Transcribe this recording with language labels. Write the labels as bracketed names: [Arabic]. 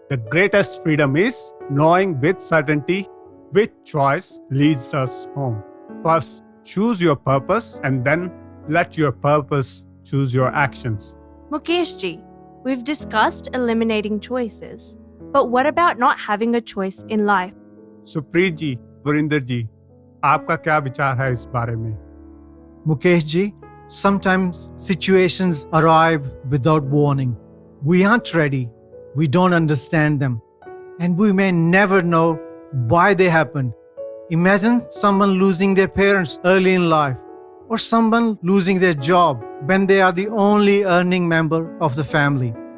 [English] The greatest freedom is knowing with certainty which choice leads us home. First, choose your purpose and then let your purpose choose your actions. Mukeshji, we've discussed eliminating choices, but what about not having a choice in life? [Hindi] Supreet जी, वरिंदर जी, आपका क्या विचार है इस बारे में? [English] Mukesh ji, sometimes situations arrive without warning. We aren't ready, we don't understand them, and we may never know why they happened. Imagine someone losing their parents early in life, or someone losing their job when they are the only earning member of the family.